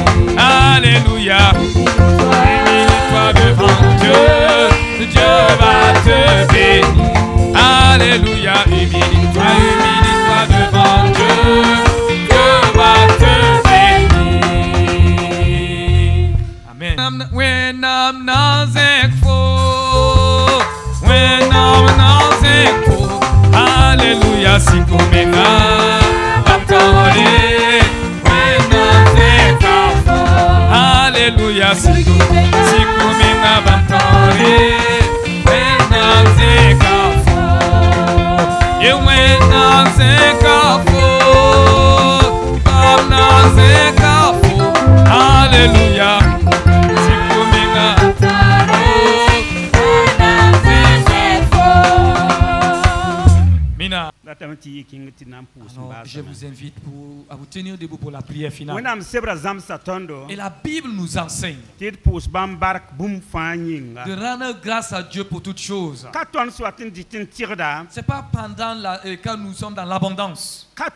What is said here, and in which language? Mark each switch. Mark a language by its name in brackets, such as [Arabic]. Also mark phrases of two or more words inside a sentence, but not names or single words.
[French] Alléluia. Humilie-toi devant Dieu, Dieu va te bénir. Alléluia. Humilie-toi devant Dieu, Dieu va te bénir. Amen. [English] When I'm not thankful, when I'm not thankful, Alléluia. Si kumena batore, when I'm thankful, Alléluia. Si kumena batore, when I'm thankful, you when I'm thankful, I'm not thankful, Alléluia. Si kumena batore, when I'm thankful. Mina. [French] Alors, je vous invite à vous tenir debout pour la prière finale. Et la Bible nous enseigne de rendre grâce à Dieu pour toutes choses. Ce n'est pas pendant quand nous sommes dans l'abondance.